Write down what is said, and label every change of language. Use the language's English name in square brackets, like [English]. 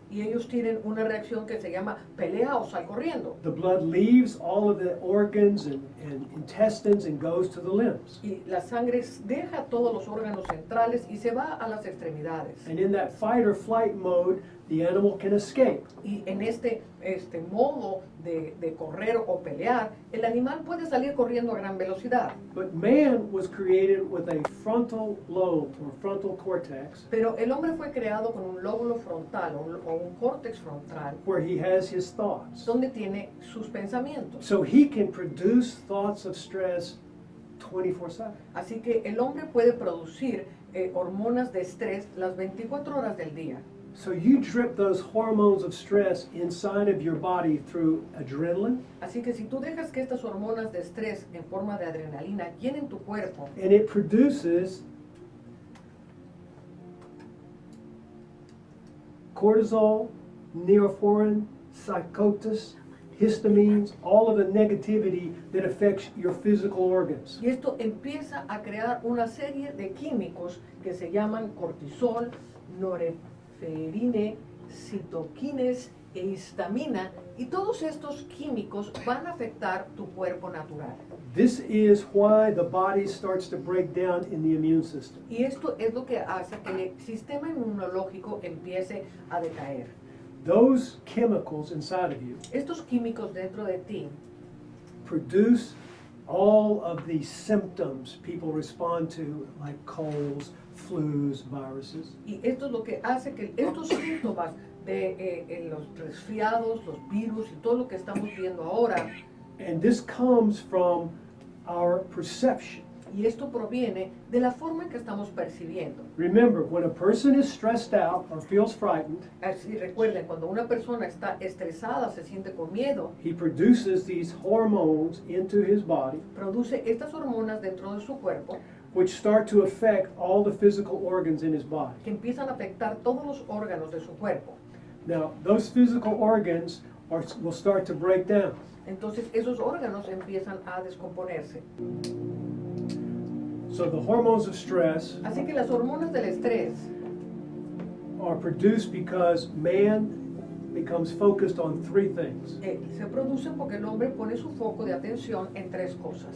[Spanish] Y ellos tienen una reacción que se llama pelea o sal corriendo. [English] The blood leaves all of the organs and intestines and goes to the limbs. [Spanish] Y la sangre deja todos los órganos centrales y se va a las extremidades. [English] And in that fight or flight mode, the animal can escape. [Spanish] Y en este modo de correr o pelear, el animal puede salir corriendo a gran velocidad. [English] But man was created with a frontal lobe or frontal cortex [Spanish] Pero el hombre fue creado con un lóbulo frontal o un córtex frontal [English] where he has his thoughts. [Spanish] donde tiene sus pensamientos. [English] So he can produce thoughts of stress 24/7. [Spanish] Así que el hombre puede producir hormonas de estrés las 24 horas del día. [English] So you drip those hormones of stress inside of your body through adrenaline, [Spanish] Así que si tú dejas que estas hormonas de estrés en forma de adrenalina llenen tu cuerpo, [English] and it produces cortisol, neophorin, psychosis, histamines, all of the negativity that affects your physical organs. [Spanish] y esto empieza a crear una serie de químicos que se llaman cortisol, norepinefrina, citoquines e histamina, y todos estos químicos van a afectar tu cuerpo natural. [English] This is why the body starts to break down in the immune system. [Spanish] Y esto es lo que hace que el sistema inmunológico empiece a decaer. [English] Those chemicals inside of you [Spanish] Estos químicos dentro de ti [English] produce all of the symptoms people respond to, like colds, flus, viruses. [Spanish] Y esto es lo que hace que estos síntomas de los resfriados, los virus y todo lo que estamos viendo ahora, [English] And this comes from our perception. [Spanish] y esto proviene de la forma en que estamos percibiendo. [English] Remember, when a person is stressed out or feels frightened, [Spanish] Así recuerden, cuando una persona está estresada, se siente con miedo, [English] he produces these hormones into his body, [Spanish] produce estas hormonas dentro de su cuerpo [English] which start to affect all the physical organs in his body. [Spanish] que empiezan a afectar todos los órganos de su cuerpo. [English] Now, those physical organs will start to break down. [Spanish] Entonces esos órganos empiezan a descomponerse. [English] So the hormones of stress [Spanish] Así que las hormonas del estrés [English] are produced because man becomes focused on three things. [Spanish] Se producen porque el hombre pone su foco de atención en tres cosas.